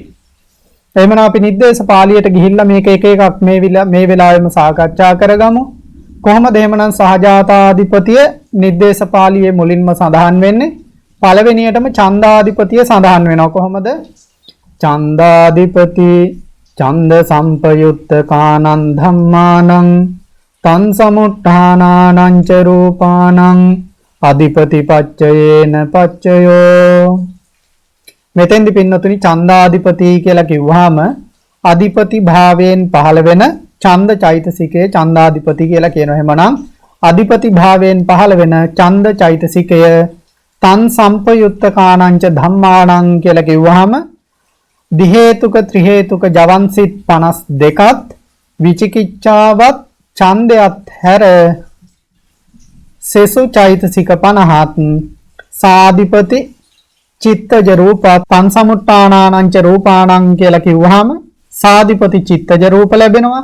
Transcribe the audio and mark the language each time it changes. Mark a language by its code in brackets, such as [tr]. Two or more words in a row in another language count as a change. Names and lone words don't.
[si] එහෙමනම් අපි නිද්දේශ පාළියට ගිහිල්ලා මේක එක එකක් මේ වෙලාවෙම සාකච්ඡා කරගමු. කොහොමද එහෙමනම් සහජාතාධිපතිය නිද්දේශ පාළියේ මුලින්ම සඳහන් වෙන්නේ? පළවෙනියටම ඡන්දාධිපතිය සඳහන් වෙනවා. [pi] කොහොමද? ඡන්දාධිපති ඡන්ද සම්පයුත්ත කානං ධම්මානං තං සමුට්ඨානානං ච රූපානං අධිපති පච්චයේන පච්චයෝ. [si] මෙතෙන්දි පින්නතුනි ඡන්දාධිපති කියලා කිව්වහම අධිපති භාවයෙන් පහළ වෙන ඡන්ද චෛතසිකයේ ඡන්දාධිපති කියලා කියනවා. එහෙමනම් අධිපති භාවයෙන් පහළ වෙන ඡන්ද චෛතසිකය [pi] තන් සම්පයුත්ත කානංච ධම්මානං [si] කියලා කිව්වහම දි හේතුක ත්‍රි හේතුක ජවන් සිත් 52ත් විචිකිච්ඡාවත් ඡන්දයත් හැර සෙසු චෛතසික 50ත් සාධිපති චිත්තජ රූප [pi] පංසමුට්ඨානානං ච රූපාණං [si] කියලා කිව්වහම සාධිපති චිත්තජ රූප ලැබෙනවා.